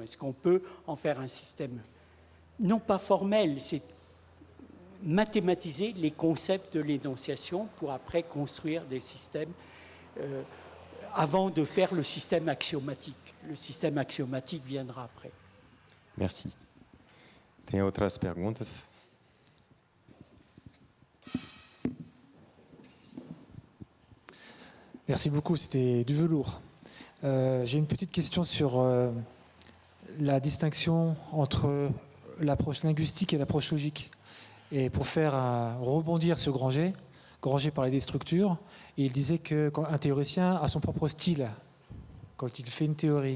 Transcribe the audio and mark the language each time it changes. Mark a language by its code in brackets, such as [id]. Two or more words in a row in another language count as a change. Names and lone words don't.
[fr] Est-ce qu'on peut en faire un système non pas formel, c'est mathématiser les concepts de l'énonciation pour après construire des systèmes avant de faire le système axiomatique. Le système axiomatique viendra après. Merci. [pt] Tem outras perguntas? [fr] Merci beaucoup, c'était du velours. J'ai une petite question sur la distinction entre l'approche linguistique et l'approche logique. Et pour faire rebondir sur Granger parlait des structures, et il disait qu'un théoricien a son propre style quand il fait une théorie.